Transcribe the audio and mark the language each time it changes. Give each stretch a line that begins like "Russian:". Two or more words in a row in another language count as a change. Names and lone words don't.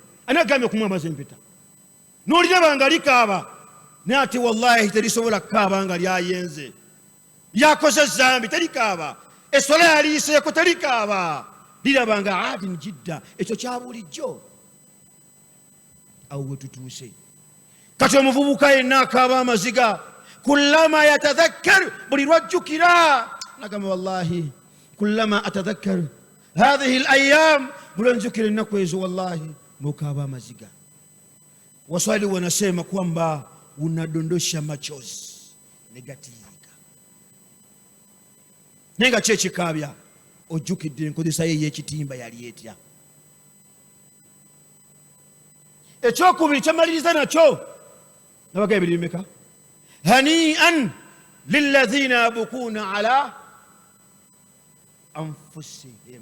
Ganda: Ani agambye okumwambaza empeta? N'oliraba nga likaaba naye ate wallahi terisobola kukaaba nga lyayenze, lyakoze zambi, terikaaba. Essola yaliiseeko, terikaaba. Liraba nga adin jidda. Ekyo kya bulijjo. Awo we tutuuse. Kati omuvubuka yenna akaaba amaziga.
Arabic: كلما يتذكر,
Ganda: buli lwajjukira nagamba wallahi
Arabic: كلما أتذكر هذه الأيام,
Ganda: buli lwanjukira ennaku ezo wallahi nokaaba amaziga.
Swahili: Waswahili wanasema kwamba unadondosha machozi negatiika.
Ganda: Naye nga kyekikaabya ojjukidde enkozesa ye y'ekitimba yali etya. Ekyokubiri kyemaliriza nakyo nabaga ebiri bimeka?
Arabic: هنيئا للذين يبكون على أنفسهم.